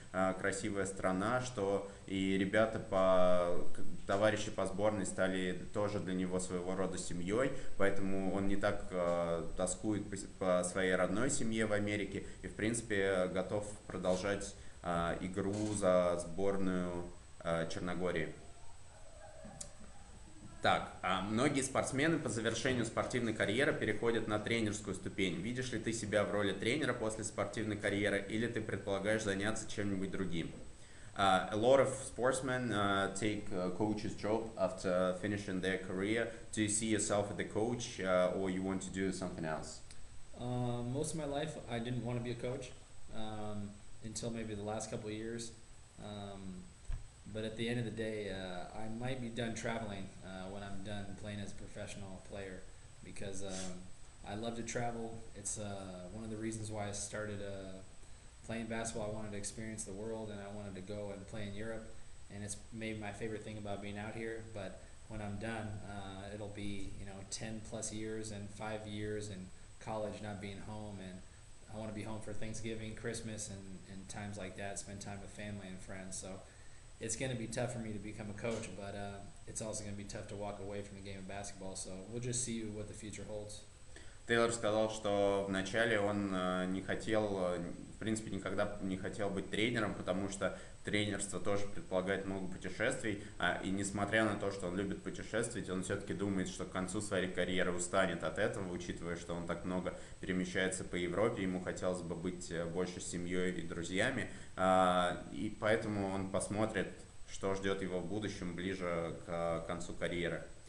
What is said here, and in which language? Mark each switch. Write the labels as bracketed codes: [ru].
[ru] красивая страна, что и ребята товарищи по сборной стали тоже для него своего рода семьей, поэтому он не так тоскует по своей родной семье в Америке и, в принципе, готов продолжать игру за сборную Черногории. Так, многие спортсмены по завершению спортивной карьеры переходят на тренерскую ступень. Видишь ли ты себя в роли тренера после спортивной карьеры или ты предполагаешь заняться чем-нибудь другим? [en] A lot of sportsmen take a coach's job after finishing their career. Do you see yourself as a coach or you want to do something else? Most of my life, I didn't want to be a coach until maybe the last couple of years. But at the end of the day, I might be done traveling when I'm done playing as a professional player because I love to travel. It's one of the reasons why I started playing basketball. I wanted to experience the world and I wanted to go and play in Europe. And it's maybe my favorite thing about being out here. But when I'm done, it'll be 10 plus years and 5 years in college not being home. And I want to be home for Thanksgiving, Christmas, and times like that, spend time with family and friends. So it's going to be tough for me to become a coach, but it's also going to be tough to walk away from the game of basketball. So we'll just see what the future holds. [ru] Тейлор сказал, что вначале он не хотел, в принципе, никогда не хотел быть тренером, потому что тренерство тоже предполагает много путешествий, и несмотря на то, что он любит путешествовать, он все-таки думает, что к концу своей карьеры устанет от этого, учитывая, что он так много перемещается по Европе, ему хотелось бы быть больше с семьей и друзьями, и поэтому он посмотрит, что ждет его в будущем ближе к концу карьеры.